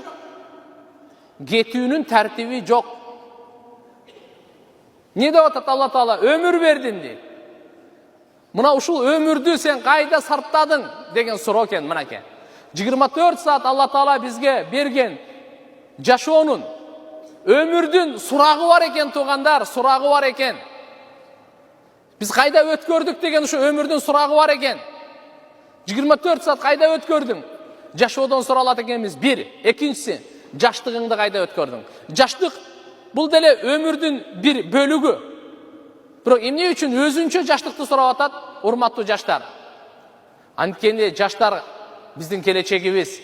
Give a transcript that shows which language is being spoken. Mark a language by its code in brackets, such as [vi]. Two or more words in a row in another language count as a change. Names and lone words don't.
[ky] Кетүүнүн тартиби жок. Не деп атат Алла Таала? Өмүр бердим дейт. Мына ушул өмүрдү сен кайда сарптадың деген суроо экен, мынакей. 24 саат Алла Таала бизге берген жашоонун, өмүрдүн сурагы бар экен туугандар, сурагы бар экен. Biz kayda ötkördük degen şu ömürden suragı var eken. 24 saat kayda ötkördün? Жашоодон суралат экенбиz. Bir. Экинчиси, жаштыгыңды кайда өткөрдүң? Жаштык бул деле өмүрдүн bir бөлүгү. Бирок эмне үчүн өзүнчө жаштыкты сурап атат, урматтуу жаштар? Анткени жаштар биздин келечегибиз.